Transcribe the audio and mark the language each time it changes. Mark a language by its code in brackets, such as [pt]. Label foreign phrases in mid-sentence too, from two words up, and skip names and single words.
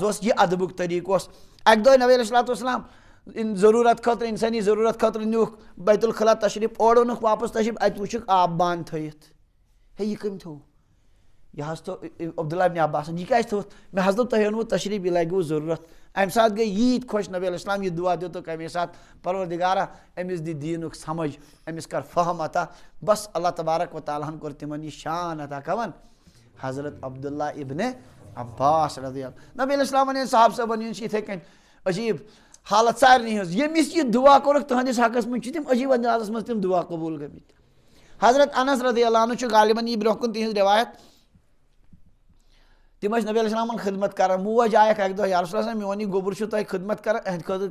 [ks] اوس یہِ ادبُک طریٖقہٕ اوس اکہِ دۄہ نبی علیہ الصلوٰتُ وسلام ضروٗرت خٲطرٕ انسٲنی ضروٗرت خٲطرٕ نیوٗکھ بیت الخلا تشریٖف اورٕ اوٚنُکھ واپس تشریٖف اتہِ وٕچھُکھ آبہٕ بانہٕ تھٲیِتھ ہے یہِ کٔمۍ تھوٚو یہِ حظ تھوٚو عبداللہ ابن عباسن یہِ کیٛازِ تھوٚوُتھ مےٚ حظ دوٚپ تۄہہِ اوٚنوُ تشریٖف یہِ لگوٕ ضروٗرت امہِ ساتہٕ گٔے ییٖتۍ خۄش نبی علیہ السلام یہِ دُعا دِتُکھ امے ساتہٕ پروردِگارا أمِس دِ دیٖنُک سمجھ أمِس کر فہم عطا بس اللہ تبارک و تعالیٰ ہن کوٚر تِمن یہِ شان عطا کمن حضرت عبداللہ ابن عباس رضی اللہ نبی علیہ السلامن ہٕنٛدۍ صاحب صٲبن ہُنٛد چھِ یِتھٕے کٔنۍ عجیٖب حالت سارنٕے ہٕنٛز ییٚمِس یہِ دُعا کوٚرُکھ تٕہنٛدِس حقس منٛز چھِ تِم عجیٖب اندازس منٛز تِم دُعا قبوٗل گٔمٕتۍ حضرت انس رضی اللہ عنہ چھُ غالباً یی برونٛہہ کُن تِہنٛز رِوایت تِم ٲسۍ نبی علیہ السلامن خدمت کران موج آیکھ اکہِ دۄہ [ar] یا رسول اللہ [ks] میون یہِ گوٚبُر چھُ تۄہہِ خدمت کران اہنٛدِ خٲطرٕ